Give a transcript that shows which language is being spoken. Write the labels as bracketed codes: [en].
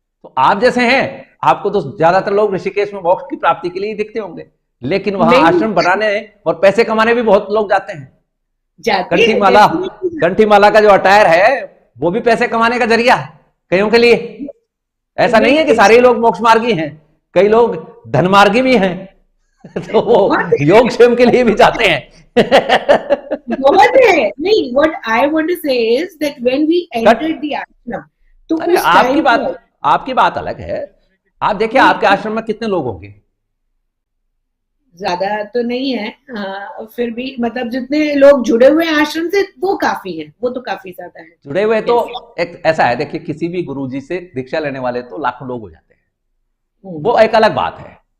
[hi] तो आप जैसे हैं, आपको तो ज्यादातर लोग ऋषिकेश में मोक्ष की प्राप्ति के लिए दिखते होंगे, लेकिन वहां आश्रम बनाने और पैसे कमाने भी बहुत लोग जाते हैं। कंठी माला का जो अटायर है वो भी पैसे कमाने का जरिया है कईयों के लिए। ऐसा नहीं है कि सारे लोग मोक्ष मार्गी हैं, कई लोग धन मार्गी भी हैं। तो वो योग क्षेम के लिए भी जाते हैं। बहुत है। नहीं, [en] what I want to say is that when we entered the ashram, तो [hi] आपकी बात अलग है। आप देखिए आपके आश्रम में कितने लोग होंगे? ज्यादा तो नहीं है, फिर भी मतलब जितने लोग जुड़े हुए हैं आश्रम से वो काफी है, वो तो काफी ज्यादा है जुड़े हुए। तो एक ऐसा है, देखिए किसी भी गुरुजी से दीक्षा लेने वाले तो लाखों लोग हो जाते हैं, वो एक अलग बात है।